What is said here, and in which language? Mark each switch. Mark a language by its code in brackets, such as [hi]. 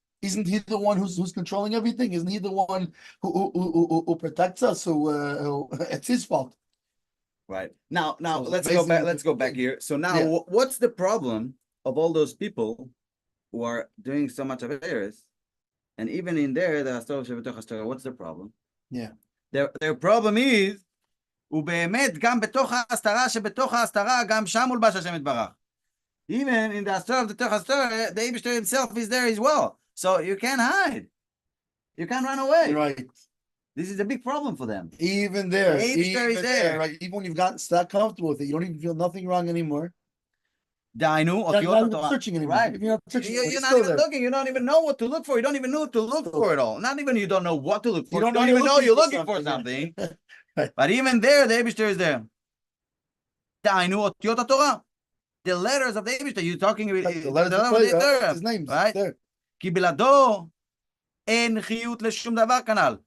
[en] Isn't he the one who's controlling everything? Isn't he the one who protects us? It's his fault. Right. Now So let's go back. Let's go back thing. here. So now, Yeah. what's the problem of all those people who are doing so much of errors? And even in there, what's the problem? Yeah. Their problem is, [he] ובאמת, גם בתוך ההסתרה שבתוך ההסתרה, גם שם מולבש השם יתברך. [en] Even in the הסתרה of the הסתרה, the Eibishter himself is there as well. So you can't hide. You can't run away. Right. This is a big problem for them. Even there. The Eibishter is there. Right. Even when you've gotten that comfortable with it, you don't even feel nothing wrong anymore. [he] דהיינו, [en] You're not even searching anymore. Right. You're not searching. You're not even looking. You don't even know what to look for. You don't even know what to look for at all. Not even you don't know what to look for. You don't even know you're looking for something. Right. But even there, the Eibishter is there. [he] דהיינו, אותיות התורה. [en] The letters of the Eibishter. You're talking about the letters of the Torah. His name's right? there. [he] כי בלעדו אין חיות לשום דבר כנ"ל.